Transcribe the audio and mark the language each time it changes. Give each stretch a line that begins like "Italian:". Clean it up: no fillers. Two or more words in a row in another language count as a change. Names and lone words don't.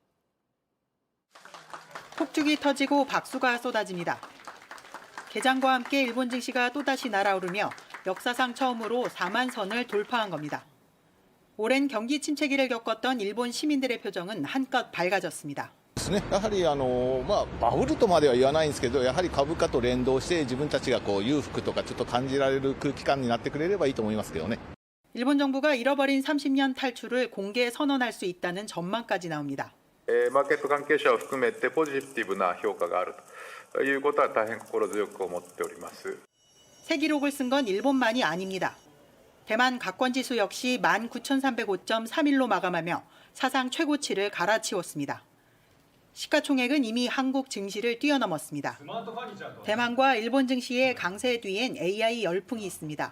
Korean: 폭죽이 터지고 박수가 쏟아집니다. 개장과 함께 일본 증시가 또다시 날아오르며 역사상 처음으로 4만 선을 돌파한 겁니다. 오랜 경기 침체기를 겪었던 일본 시민들의 표정은 한껏 밝아졌습니다.
Japanese: やはりバブルとまでは言わないんですけど、やはり株価と連動して自分たちが裕福とかちょっと感じられる空気感になってくれればいいと思いますけどね.
Korean: 일본 정부가 잃어버린 30년 탈출을 공개 선언할 수 있다는 전망까지 나옵니다.
Japanese: マーケット関係者を含めてポジティブな評価があるということは大変心強く思っております.
Korean: 새 기록을 쓴 건 일본만이 아닙니다. 대만 가권지수 역시 19,305.31로 마감하며 사상 최고치를 갈아치웠습니다. 시가총액은 이미 한국 증시를 뛰어넘었습니다. 대만과 일본 증시의 강세 뒤엔 AI 열풍이 있습니다.